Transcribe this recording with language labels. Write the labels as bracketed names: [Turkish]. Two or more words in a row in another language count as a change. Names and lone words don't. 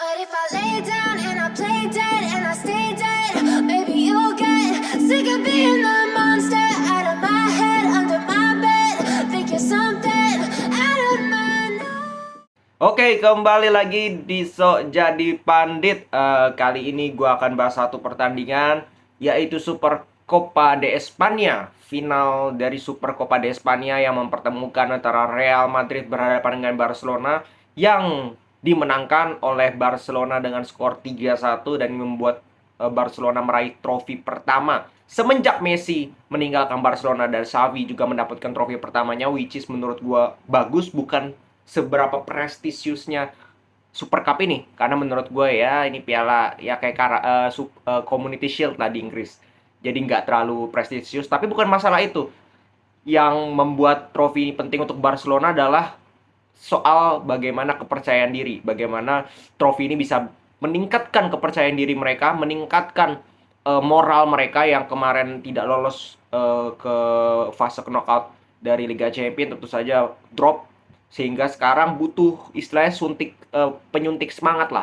[English] if I lay down and I play dead and I stay dead, maybe you'll get sick of being the monster out of my head, under my bed. Think you're something out of my mind. [Indonesian] Oke, kembali lagi di Sok Jadi Pandit. Kali ini gue akan bahas satu pertandingan, yaitu Super Copa de España. Final dari Super Copa de España yang mempertemukan antara Real Madrid berhadapan dengan Barcelona, yang dimenangkan oleh Barcelona dengan skor 3-1 dan membuat Barcelona meraih trofi pertama semenjak Messi meninggalkan Barcelona, dan Xavi juga mendapatkan trofi pertamanya, [English] which is [Indonesian] menurut gue bagus, bukan seberapa prestisiusnya Super Cup ini, karena menurut gue ya ini piala ya kayak Community Shield lah di Inggris, jadi nggak terlalu prestisius. Tapi bukan masalah itu, yang membuat trofi ini penting untuk Barcelona adalah soal bagaimana kepercayaan diri, bagaimana trofi ini bisa meningkatkan kepercayaan diri mereka, meningkatkan moral mereka yang kemarin tidak lolos ke fase knockout dari Liga Champions, tentu saja drop, sehingga sekarang butuh istilahnya penyuntik semangat lah.